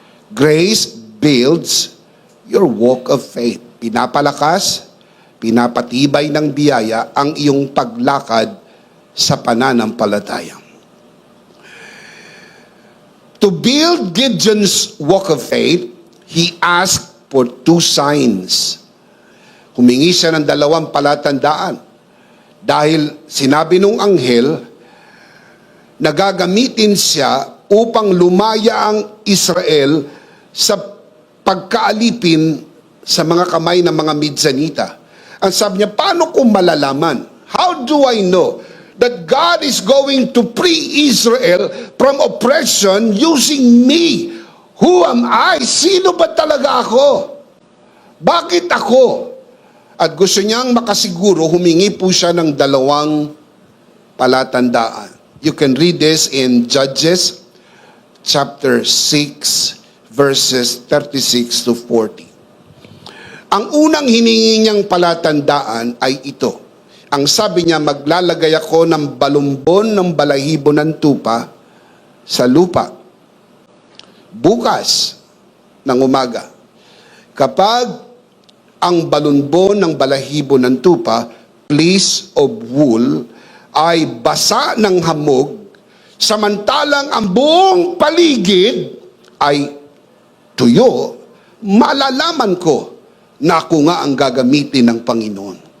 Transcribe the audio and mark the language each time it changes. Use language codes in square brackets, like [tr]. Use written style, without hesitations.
[en] Grace builds your walk of faith. [tl] Pinapalakas, pinapatibay ng biyaya ang iyong paglakad sa pananampalataya. [en] To build Gideon's walk of faith, he asked for 2 signs. [tl] Humingi siya ng 2 palatandaan. Dahil sinabi nung anghel, nagagamitin siya upang lumaya ang Israel sa pagkaalipin sa mga kamay ng mga Midianita. Ang sabi niya, paano ko malalaman? [en] How do I know that God is going to free Israel from oppression using me? Who am I? [tl] Sino ba talaga ako? Bakit ako? At gusto niyang makasiguro, humingi po siya ng 2 palatandaan. [en] You can read this in Judges chapter 6 verses 36 to 40. [tl] Ang unang hiningi niyang palatandaan ay ito. Ang sabi niya, maglalagay ako ng balumbon ng balahibo ng tupa sa lupa. Bukas ng umaga. Kapag ang balumbon ng balahibo ng tupa, [en] fleece of wool, [tl] ay basa ng hamog, samantalang ang buong paligid ay tuyo, malalaman ko na ako nga ang gagamitin ng Panginoon.